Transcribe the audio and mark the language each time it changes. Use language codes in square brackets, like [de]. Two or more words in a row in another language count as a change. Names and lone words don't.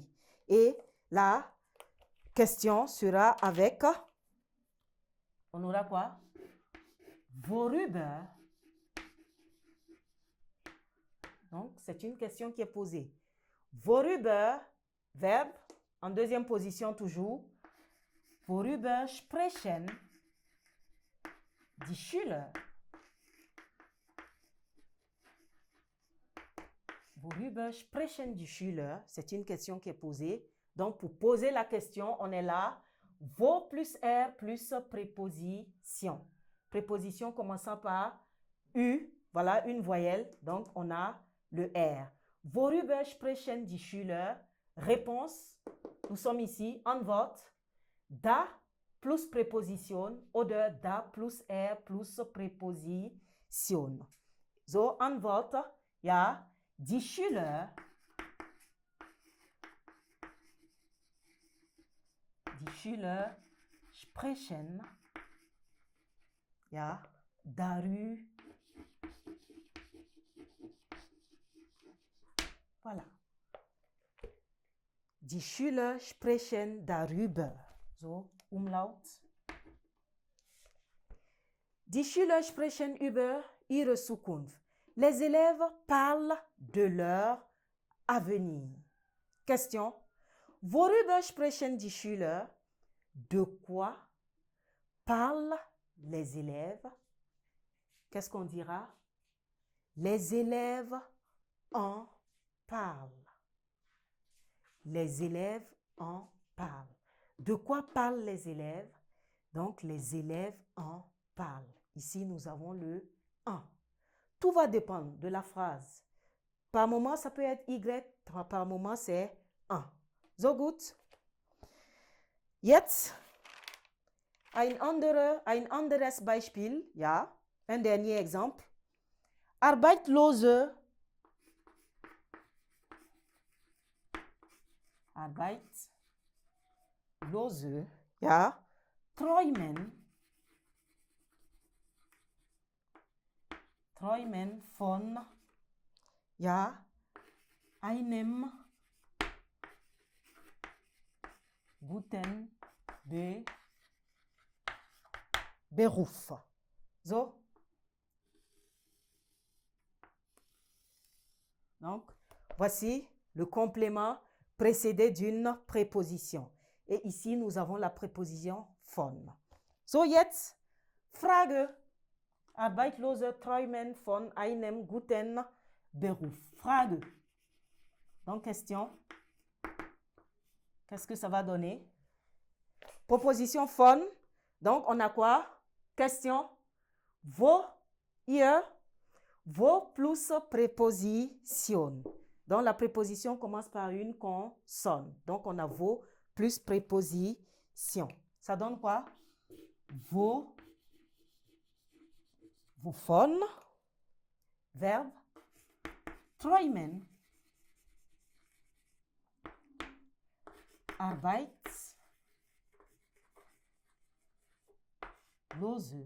[fr] Et la question sera avec, on aura quoi? [de] Vorüber. [fr] Donc, c'est une question qui est posée. Worüber, verbe, en deuxième position toujours. [de] Worüber sprechen die Schüler? Worüber sprechen die Schüler? [fr] C'est une question qui est posée. Donc, pour poser la question, on est là. Wo plus R plus préposition. Préposition commençant par U. Voilà, une voyelle. Donc, on a le R. [de] Worüber sprechen die Schüler? [fr] Réponse, nous sommes ici. [de] Antwort, da [fr] plus préposition [de] oder da [fr] plus R plus préposition. [de] So, Antwort, ja, die Schüler. Die Schüler sprechen, ja, darüber. Voilà. Die Schüler sprechen darüber. So, Umlaut. Die Schüler sprechen über ihre Zukunft. [fr] Les élèves parlent de leur avenir. Question. [de] Worüber sprechen die Schüler? [fr] De quoi parlent les élèves? Qu'est-ce qu'on dira? Les élèves en parlent. Les élèves en parlent. De quoi parlent les élèves? Donc, les élèves en parlent. Ici, nous avons le en. Tout va dépendre de la phrase. Par moment, ça peut être Y, par moment, c'est en. [de] So gut. Jetzt ein anderes Beispiel, ja, [fr] un dernier exemple. [de] Arbeitslose ja, träumen von, ja, einem guten Beruf. So. [fr] Donc, voici le complément précédé d'une préposition. Et ici, nous avons la préposition von. [de] So, jetzt Frage. Arbeitslose träumen von einem guten Beruf. Frage. [fr] Donc, question. Qu'est-ce que ça va donner? Proposition von. Donc, on a quoi? Question. [de] Wo, ihr, wo [fr] plus préposition. Donc, la préposition commence par une consonne. Donc, on a wo plus préposition. Ça donne quoi? [de] Wo, wovon, verbe, träumen, Arbeitslose.